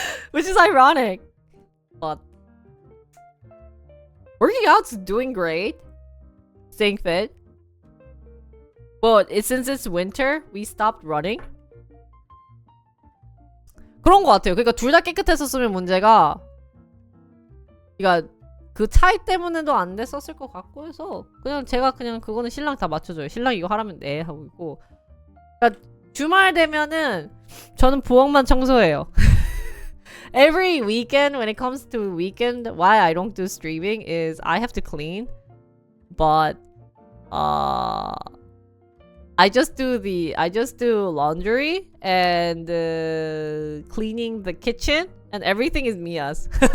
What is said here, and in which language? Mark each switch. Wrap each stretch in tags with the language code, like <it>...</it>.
<en>Which is ironic. But working out's doing great. Staying fit. But since it's winter, we stopped running.</en> <ko>그런 것 같아요. 그러니까 둘 다 깨끗했었으면 문제가, 그러니까 그 차이 때문에도 안 됐었을 것 같고 해서 그냥 제가 그냥 그거는 신랑 다 맞춰줘요. 신랑 이거 하라면 네 하고 있고, 그러니까 주말 되면은 저는 부엌만 청소해요.</ko> <en>Every weekend when it comes to weekend, why I don't do streaming is I have to clean, but I just do laundry and cleaning the kitchen and everything is Mia's.</en>